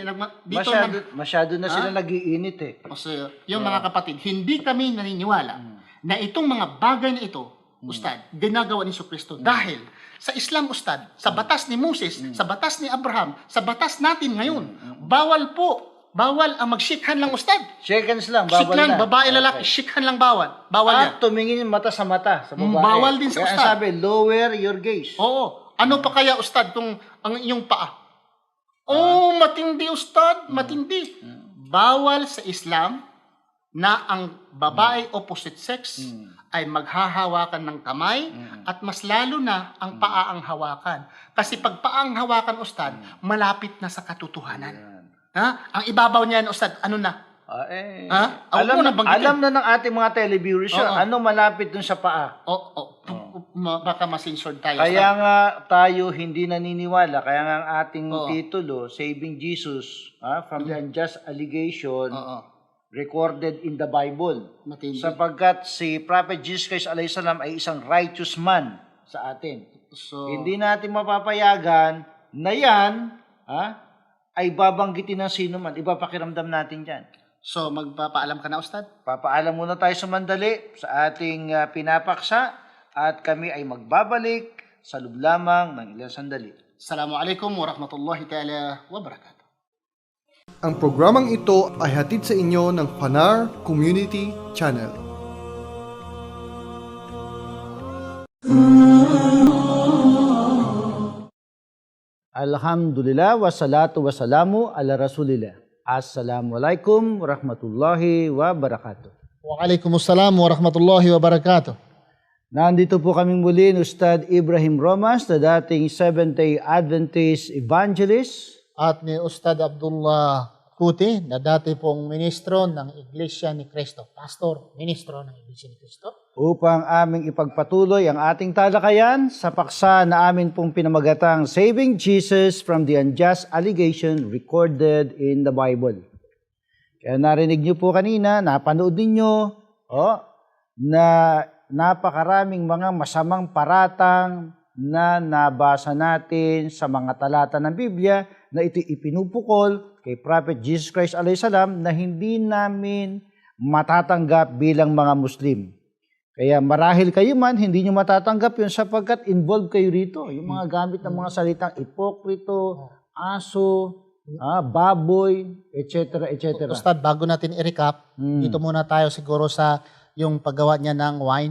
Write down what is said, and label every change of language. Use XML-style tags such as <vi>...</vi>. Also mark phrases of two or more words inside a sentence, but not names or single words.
<tl>masyado na sila nag-iinit eh. Kasi yung mga kapatid, hindi kami naniniwala na itong mga bagay na ito, Ustad, ginagawa ni Kristo. Dahil sa Islam, Ustad, sa batas ni Moses, sa batas ni Abraham, sa batas natin ngayon, bawal ang mag-shake-hand lang, Ustad.</tl> <en>Shake hands</en> <tl>lang, bawal Shake lang, na. babae, lalaki, shake-hand lang bawal. Bawal yan. At tumingin mata sa babae. Bawal din sa Kaya ustad. sabi,</tl> <en>lower your gaze.</en> <tl>Oo. Ano pa kaya, Ustad, kung ang iyong paa? Matindi, Ustad, matindi. Bawal sa Islam na ang babae opposite sex ay maghahawakan ng kamay at mas lalo na ang paa ang hawakan. Kasi pag paa ang hawakan, Ustad, malapit na sa katotohanan. Ang ibabaw niyan, Ustad, ano na? Alam na ng ating mga televiewers yun. Ano malapit dun sa paa? Baka masensored tayo. Kaya nga tayo hindi naniniwala. Kaya nga ang ating titulo,</tl> <en>Saving Jesus from the Unjust Allegation, recorded in the Bible.</en> <tl>Matindi. Sapagkat si Prophet Jesus Christ</tl> <ar>عليه السلام</ar> <tl>ay isang</tl> <en>righteous man</en> <tl>sa atin. So, Hindi natin mapapayagan na yan ay babanggitin ng sino man. Ipapakiramdam natin dyan. So, magpapaalam ka na, Ustad? Papaalam muna tayo sumandali sa ating pinapaksa at kami ay magbabalik sa loob lamang ng ilang sandali.</tl> <ar>السلام عليكم ورحمة الله تعالى وبركاته.</ar> <tl>Ang programang ito ay hatid sa inyo ng Fanar Community Channel.</tl> <ar>الحمد لله، والصلاة والسلام على رسول الله. السلام عليكم ورحمة الله وبركاته. وعليكم السلام ورحمة الله وبركاته.</ar> <tl>Nandito po kaming muli ni Ustad Ibrahim Romas, na dating Seventh-day Adventist Evangelist. At ni Ustad Abdullah Kuti, na dati pong ministro ng Iglesia ni Cristo. Pastor, ministro ng Iglesia ni Cristo. Upang aming ipagpatuloy ang ating talakayan sa paksa na amin pong pinamagatang Saving Jesus from the Unjust Allegation recorded in the Bible. Kaya narinig niyo po kanina, napanood ninyo, na napakaraming mga masamang paratang na nabasa natin sa mga talata ng Biblia na ito ipinupukol kay Prophet Jesus Christ</tl> <ar>عليه السلام</ar> <tl>na hindi namin matatanggap bilang mga Muslim. Kaya marahil kayo man, hindi nyo matatanggap yun sapagkat involved kayo rito. Yung mga gamit ng mga salitang ipokrito, aso, baboy, etc. etc. Ustad, bago natin i-recap, dito muna tayo siguro sa yung paggawa niya ng wine.</tl>